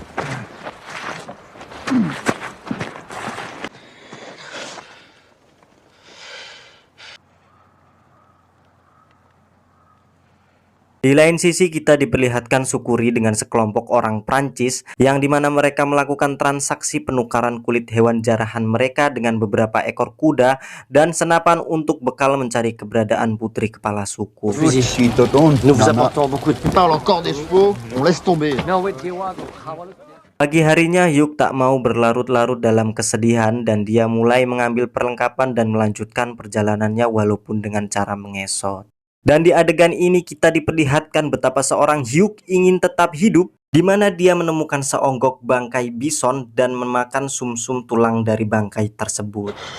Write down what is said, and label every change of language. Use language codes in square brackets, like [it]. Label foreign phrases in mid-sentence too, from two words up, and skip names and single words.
[id] Di lain sisi kita diperlihatkan Sukuri dengan sekelompok orang Prancis yang dimana mereka melakukan transaksi penukaran kulit hewan jarahan mereka dengan beberapa ekor kuda dan senapan untuk bekal mencari keberadaan putri kepala suku. [fr] Nous vous apportons beaucoup de... Tu parles encore des chevaux? On laisse tomber. [id] Pagi harinya Hugh tak mau berlarut-larut dalam kesedihan dan dia mulai mengambil perlengkapan dan melanjutkan perjalanannya walaupun dengan cara mengesot. Dan di adegan ini kita diperlihatkan betapa seorang Hugh ingin tetap hidup, di mana dia menemukan seonggok bangkai bison dan memakan sumsum tulang dari bangkai tersebut.